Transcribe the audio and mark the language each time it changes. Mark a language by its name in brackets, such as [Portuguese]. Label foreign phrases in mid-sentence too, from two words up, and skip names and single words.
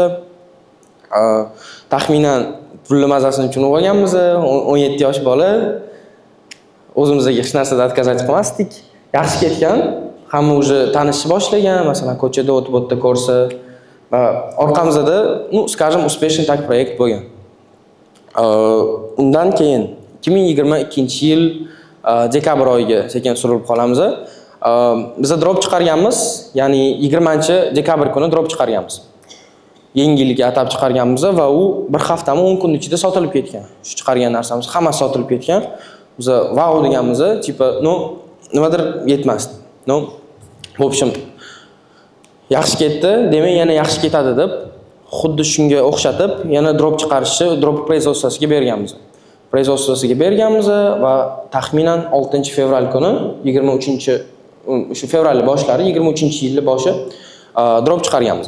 [Uzbek] Taxminan pulli mazasini tushunib olganmiz. 17 yosh bola. O'zimizga hech narsada отказать qilmasdik. Yaxshi ketgan, hamma уже tanishni boshlagan, masalan, ko'chada o'tib ko'rsa va orqamizda, [Russian] скажем, успешный так [Uzbek] proyekt bo'lgan. Undan keyin 2022-yil dekabr oyiga sekin surilib qolamiz. Biz drop chiqarganmiz, ya'ni 20-dekabr kuni drop chiqarganmiz. Yangi yilga atab chiqarganmiz va u bir haftami 10 kun ichida sotilib ketgan. Shu chiqargan narsamiz hammasi sotilib ketgan. Biz vau deganmiz, tipa, nimadir yetmasdi. [Russian] В общем, [Uzbek] yaxshi ketdi, demak yana yaxshi ketadi deb, xuddi shunga o'xshatib, yana drop chiqarishni drop производствosiga berganmiz. Производствosiga berganmiz va taxminan 6-fevral kuni 23 fevral boshlari 23-yilning boshi drop chiqarganmiz.